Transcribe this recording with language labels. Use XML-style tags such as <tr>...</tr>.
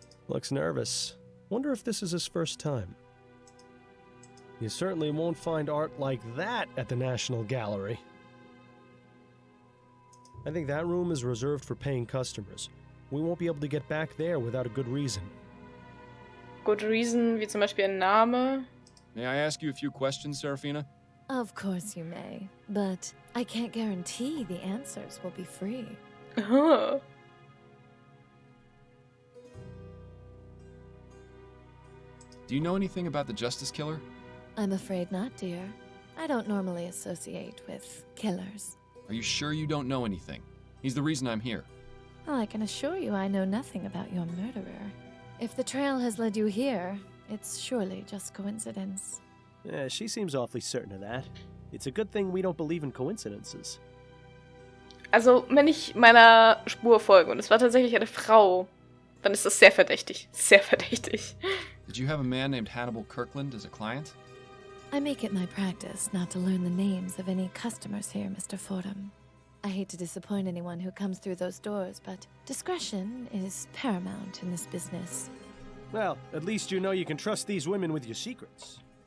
<en>Looks nervous. Wonder if this is his first time. You certainly won't find art like that at the National Gallery. I think that room is reserved for paying customers. We won't be able to get back there without a good reason. Good reason,</en> <de>wie zum Beispiel ein Name.</de> <en>May I ask you a few questions, Serafina? Of course you may, but I can't guarantee the answers will be free. Oh. Do you know anything about the Justice Killer? I'm afraid not, dear. I don't normally associate with killers. Are you sure you don't know anything? He's the reason I'm here. Well, I can assure you I know nothing about your murderer. If the trail has led you here, it's surely just coincidence. Yeah, she seems awfully certain of that. It's a good thing we don't believe in coincidences.</en> <de>Also, wenn ich meiner Spur folge und es war tatsächlich eine Frau, dann ist das sehr verdächtig. Sehr verdächtig.</de> <en>Did you have a man named Hannibal Kirkland as a client? I make it my practice not to learn the names of any customers here, Mr. Fordham. I hate to disappoint anyone who comes through those doors, but discretion is paramount in this business. Well, at least you know you can trust these women with your secrets.</en>